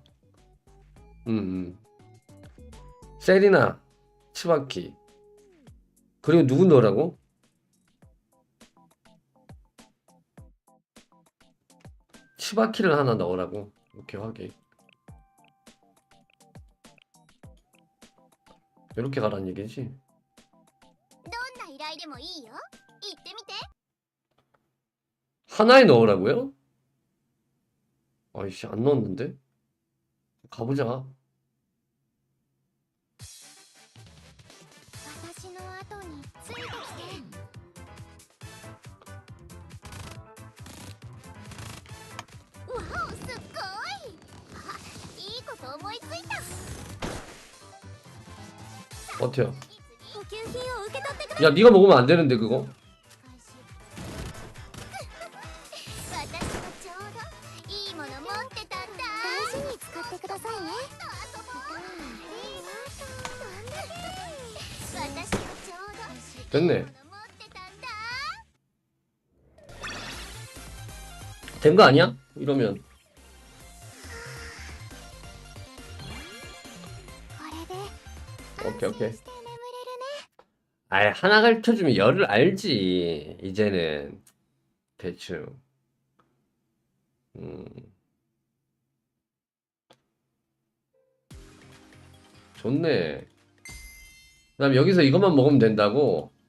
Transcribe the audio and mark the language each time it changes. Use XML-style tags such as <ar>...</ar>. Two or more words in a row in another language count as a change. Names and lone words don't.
<ko>세리나 치바키 그리고 누구 넣으라고? 치바키를 하나 넣으라고. 오케이 확인. 이렇게 가라는 얘기지.</ko> <ja>どんな依頼でもいいよ。言ってみて。</ja> <ko>하나에 넣으라고요? 아이씨 안 넣었는데? 가보자.</ko> <ja>私の後についてきて。わお、すっごい。あ、いいこと思いついた。</ja> <ko>어때요?</ko> <ja>補給品を受け取ってくれ。</ja> <ko>야 네가 먹으면 안 되는데 그거?</ko> <ja>私もちょうどいいもの持ってたんだ。大事に使ってくださいね。私もちょうど</ja> <ko>됐네.</ko> <ja>持ってたんだ。</ja> <ko>된 거 아니야? 이러면</ko> <ja>これで</ja> <ko>오케이 오케이.</ko> <ja>して眠れるね。</ja> <ko>아이 하나 가르쳐주면 열을 알지. 이제는 대충. 좋네. 그다음 여기서 이것만 먹으면 된다고.</ko>